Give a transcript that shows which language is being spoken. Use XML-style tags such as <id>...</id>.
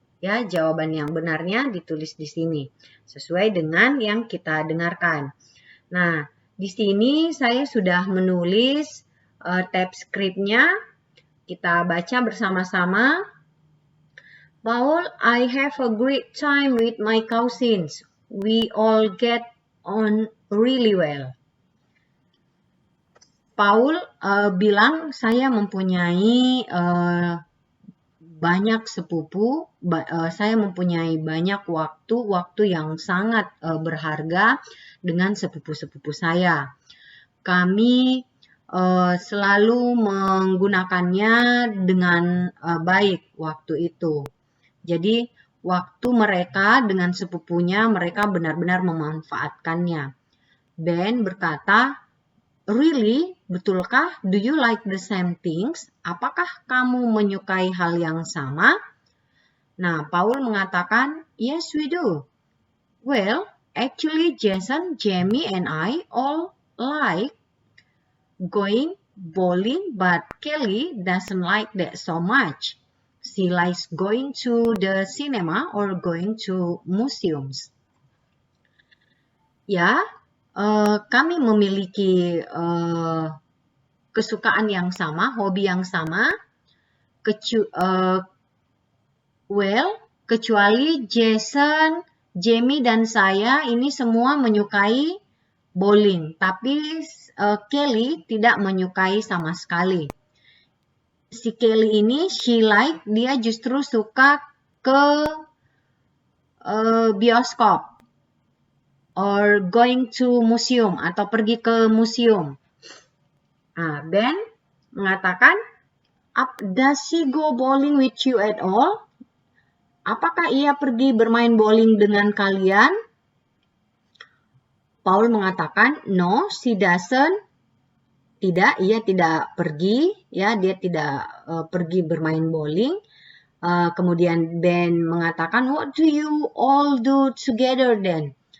<id>Ya, jawaban yang benarnya ditulis di sini sesuai dengan yang kita dengarkan. Nah, di sini saya sudah menulis tab script-nya. Kita baca bersama-sama.</id> <en>Paul, I have a great time with my cousins. We all get on really well.</en> <id>Paul bilang, saya mempunyai banyak sepupu, saya mempunyai banyak waktu yang sangat berharga dengan sepupu-sepupu saya. Kami selalu menggunakannya dengan baik waktu itu. Jadi waktu mereka dengan sepupunya, mereka benar-benar memanfaatkannya. Ben berkata,</id> <en>really?</en> <id>Betulkah?</id> <en>Do you like the same things?</en> <id>Apakah kamu menyukai hal yang sama? Nah, Paul mengatakan,</id> <en>yes we do. Well, actually Jason, Jamie, and I all like going bowling, but Kelly doesn't like that so much. She likes going to the cinema or going to museums.</en> <id>Ya, kami memiliki kesukaan yang sama, hobi yang sama, kecuali Jason Jamie dan saya ini semua menyukai bowling, tapi Kelly tidak menyukai sama sekali. Si Kelly ini, dia justru suka ke bioskop</id> <en>or going to museum</en> <id>atau pergi ke museum. Ben mengatakan,</id> <en>does she go bowling with you at all?</en> <id>Apakah ia pergi bermain bowling dengan kalian? Paul mengatakan,</id> <en>no, she doesn't.</en> <id>Tidak, ia tidak pergi, ya, dia tidak pergi bermain bowling. Kemudian Ben mengatakan,</id> <en>what do you all do together then?</en>